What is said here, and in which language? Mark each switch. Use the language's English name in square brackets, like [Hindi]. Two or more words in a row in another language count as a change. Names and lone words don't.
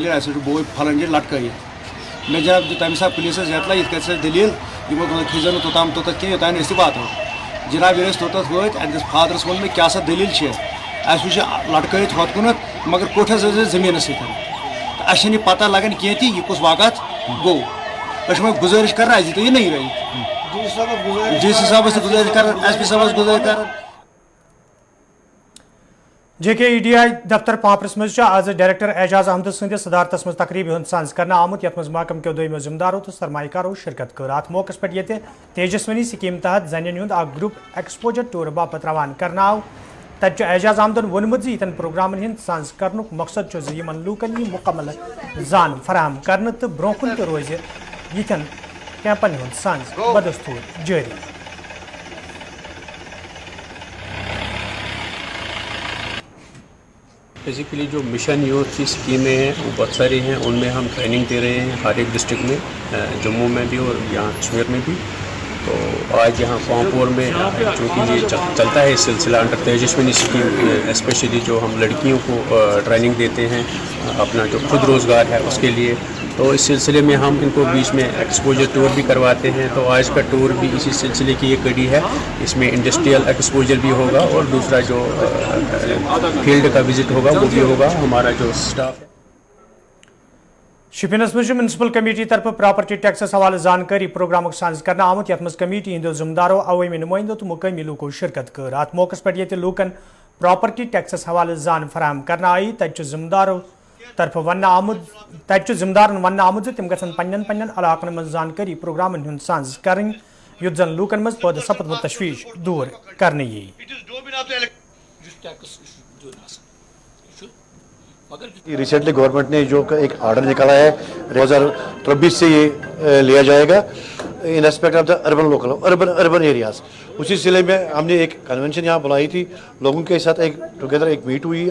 [Kashmiri] دٔلیٖل اَسہِ چھُ بوے پھلٲنۍ جایہِ لٹکٲیِتھ مےٚ جناب تَمہِ ساتہٕ پُلیٖسَس اطلاع یِتھ کٔنۍ چھِ دٔلیٖل یِمو کھیٖزیو نہٕ توٚتام توٚتَتھ کینٛہہ یوٚتانۍ أسۍ تہِ واتو جناب ییٚلہِ أسۍ توٚتَتھ وٲتۍ اَتہِ فادرَس ووٚن مےٚ کیٛاہ سا دٔلیٖل چھِ اَسہِ وٕچھ لٹکٲیِتھ ہۄتھ کُنَتھ مگر کوٚٹھ حظ ٲسۍ زٔمیٖنَس سۭتۍ تہٕ اَسہِ چھَنہٕ یہِ پتہ لگان کینٛہہ تہِ یہِ کُس واقعات گوٚو أسۍ چھِ وۄنۍ گُزٲرِش کران اَسہِ دیٖتو یہِ نٔے رٲیِتھ DC صٲبس تہِ گُزٲرِش کران SP صٲبس گُزٲرِش کران JKEDI دفتر پامپرس مز آز ڈائریکٹر اعجاز احمد سندس صدارتس مز تقریب ہند سانز کرنا آمت یت مز محکم کے دویمو ذمہ دارو تو سرمایہ کارو شرکت کر ات موقع پہ یہ تیجسونی سکیم تحت زنین ہند اخ گروپ [English] exposure tour [Kashmiri] باپت روان کرنا آو تت اعجاز احمدن وونمت یتن پروگرامن ہند سانز کرنک مقصد یمن لوکن یہ مکمل زان فراہم کرنے تو برو کن تہ روز یتن کیمپن ہند سانز بدستور جاری [Urdu] بیسیکلی جو مشن یوتھ کی اسکیمیں ہیں وہ بہت ساری ہیں ان میں ہم ٹریننگ دے رہے ہیں ہر ایک ڈسٹرکٹ میں جموں میں بھی اور یہاں کشمیر میں بھی تو آج یہاں پامپور میں چونکہ یہ چلتا ہے اس سلسلہ انڈر تیجسونی اسکیم اسپیشلی جو ہم لڑکیوں کو ٹریننگ دیتے ہیں اپنا جو خود روزگار ہے اس کے لیے تو اس سلسلے میں ہم ان کو بیچ میں [English] exposure tour [Urdu] بھی کرواتے ہیں تو آج کا ٹور بھی اسی سلسلے کی یہ کڑی ہے اس میں [English] industrial exposure [Urdu] بھی ہوگا اور دوسرا جو فیلڈ کا وزٹ ہوگا وہ بھی ہوگا ہمارا جو اسٹاف ہے [Kashmiri] شپینس مز [English] municipal committee [Kashmiri] طرف [English] property taxes [Kashmiri] حوالہ زانکاری پروگرام سانز کرنا آمت یت مز کمیٹی ہندو ذمہ دارو عوامی نمائندو تو مقامی لوکو شرکت کر ات موقع پہ یہ لوکن [English] property taxes [Kashmiri] حوالہ زان فراہم کرنا آئی تت ذمہ دارو طرف ون آمد ذمہ دارن ون آمد تم گھن پنن علاقن من زانکاری پروگرامن ہند سانز کریں یت زن لوکن مز پید سپدمت تشویش دور کرنے یی [English] recently government [Urdu] نے جو ایک آرڈر نکالا ہے 2023 سے یہ لیا جائے گا [English] in aspect of the urban areas [Urdu] اسی سلسلے میں ہم نے ایک کنونشن یہاں بلائی تھی لوگوں کے ساتھ ایک میٹ ہوئی